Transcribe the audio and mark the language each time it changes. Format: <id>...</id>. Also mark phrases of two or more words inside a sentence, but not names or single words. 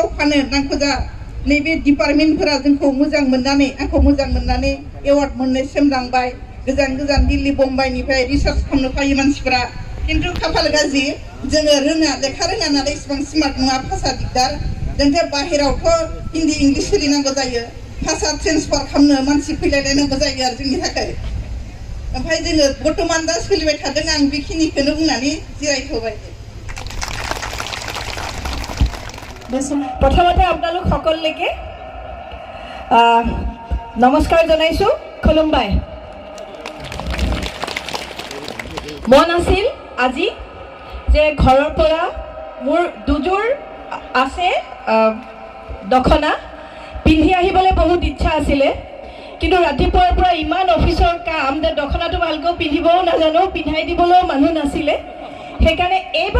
<brx>फानो नांखौजा नैबे डिपार्टमेन्टफोरा जोंखौ मोजां मोननानै आंखौ मोजां मोननानै एवार्ड मोननायसिम लांबाय गोजान गोजान दिल्ली बम्बाइनिफ्राय रिसार्च खालामनो फैयो मानसिफोरा खिन्थु खाफाल गाज्रि जोङो रोङा लेखा रोङा नालाय इसिबां स्मार्ट नङा भाषा दिगदार जोंथ' बाहेरावथ' हिन्दी इंलिस सोलिनांगौ जायो भाषा ट्रेन्सफार खालामनो मानसि फैलायलायनांगौ जायो आरो जोंनि थाखाय ओमफ्राय जोङो बर्तमान दा सोलिबाय थादों आं बेखिनिखौनो बुंनानै जिरायथ'बाय</brx> <as>প্ৰথমতে আপোনালোক সকলোকে নমস্কাৰ জনাইছোঁ খুলুমবাই মন আছিল আজি যে ঘৰৰ পৰা মোৰ দুযোৰ আছে দখনা পিন্ধি আহিবলৈ বহুত ইচ্ছা আছিলে কিন্তু ৰাতিপুৱাৰ পৰা ইমান অফিচৰ কাম যে দখনাটো ভালকৈ পিন্ধিবও নাজানো পিন্ধাই দিবলৈও মানুহ নাছিলে সেইকাৰণে এইবাৰ</as>